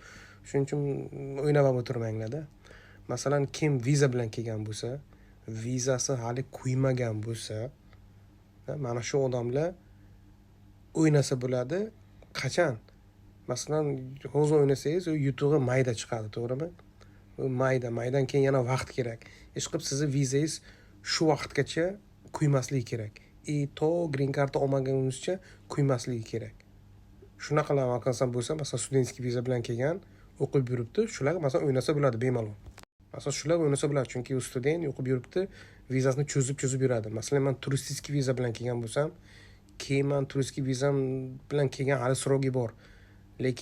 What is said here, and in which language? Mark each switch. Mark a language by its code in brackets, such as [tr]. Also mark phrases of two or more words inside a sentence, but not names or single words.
[uz] Shuning uchun o'ynab o'tirmanglar-da. Masalan, kim viza bilan kelgan bo'lsa, vizasi hali quymagan bo'lsa, mana shu odamlar o'ynasa bo'ladi. Qachon? Masalan, hozir o'ynasangiz, u yutug'i mayda chiqadi, to'g'rimi? U maydan keyin yana vaqt kerak. Ishqilib sizni vizangiz shu vaqtgacha quymasligi kerak. To [en] green card [uz] olmagunizcha quymasligi kerak. Shunaqa qilsam bo'lsa, masalan, studentskiy viza bilan kelgan, o'qib yuribdi, shular masalan o'ynasa bo'ladi bemalol. Masalan, shular o'ynasa bo'ladi, chunki u student o'qib yuribdi, vizasini cho'zib yuradi. Masalan, men turistik viza bilan kelgan bo'lsam, keyin men turistik vizam bilan kelgan hali srogi bor.